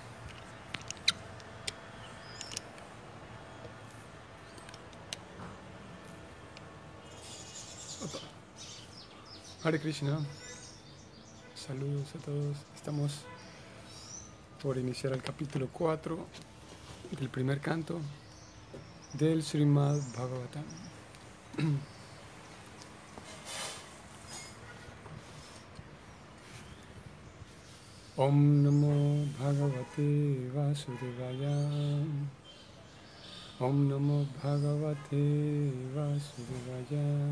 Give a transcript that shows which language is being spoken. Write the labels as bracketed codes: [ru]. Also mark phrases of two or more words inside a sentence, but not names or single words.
[es] Opa. [sa] हरे कृष्ण. [es] Saludos a todos. Estamos por iniciar el capítulo 4 del primer canto del Srimad Bhagavatam. [sa] ओं नमो भगवते वासुदेवाय. ओं नमो भगवते वासुदेवाय.